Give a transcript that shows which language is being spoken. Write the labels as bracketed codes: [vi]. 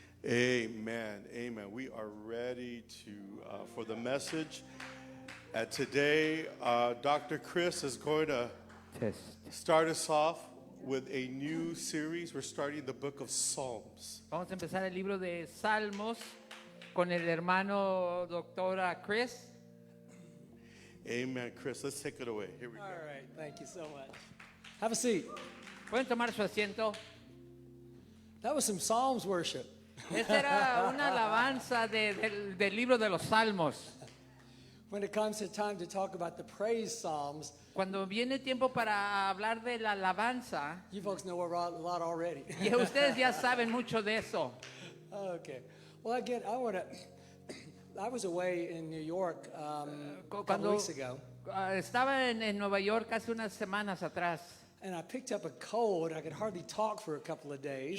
[en] Amen. Amen. We are ready for the message. And today, Dr. Chris is going to start us off with a new series. We're starting the book of Psalms. [es] Vamos a empezar el libro de Salmos con el hermano doctora Chris. [en] Amen. Chris, let's take it away. Here we go. All right. Thank you so much. Have a seat. [es] ¿Pueden tomar su asiento? [en] That was some Psalms worship. [es] Esta era una alabanza del libro de los Salmos. [en] When it comes to time to talk about the praise Psalms, [es] Cuando viene tiempo para hablar de la alabanza, [en] you folks know a lot already. [es] y ustedes ya saben mucho de eso. [en] Okay. Well, again, I was away in New York a couple [es] Cuando [en] weeks ago. [es] estaba en Nueva York hace unas semanas atrás [en] and I picked up a cold. I could hardly talk for a couple of days.